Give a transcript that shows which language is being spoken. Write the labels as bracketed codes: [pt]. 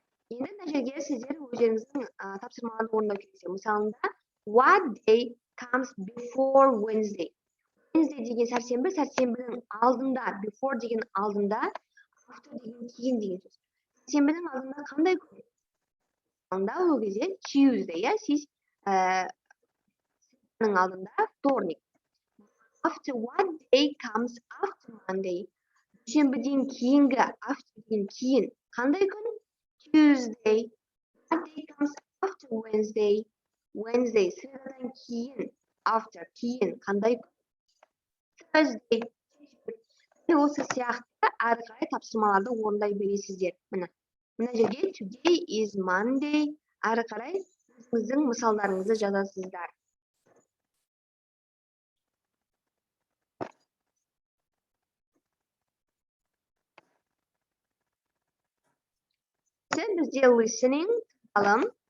[kk] Енді мына жерге сіздер өздеріңіздің тапсырмаларды орындау керексіздер. Мысалында, [en] what day comes before Wednesday? [kk] Wednesday деген сәрсенбі, сәрсенбінің алдында, before деген алдында, after деген кейін деген сөз. Сәрсенбінің алдында қандай күн? Алдында ол кезде Tuesday, иә, сіз алдында вторник. [en] After what day comes after Monday? [kk] Дүйсенбіден кейінгі, after деген кейін қандай күн? [en] Tuesday. What day comes after Wednesday? Wednesday. [kk] Средадан кейін, after кейін қандай күн? [en] Thursday. [kk] Осы сияқты әрі қарай тапсырмаларды орындай бересіздер. Мына жерге [en] today is Monday. [kk] Әрі қарай өзіңіздің мысалдарыңызды жазасыздар. Бізде listening, алым.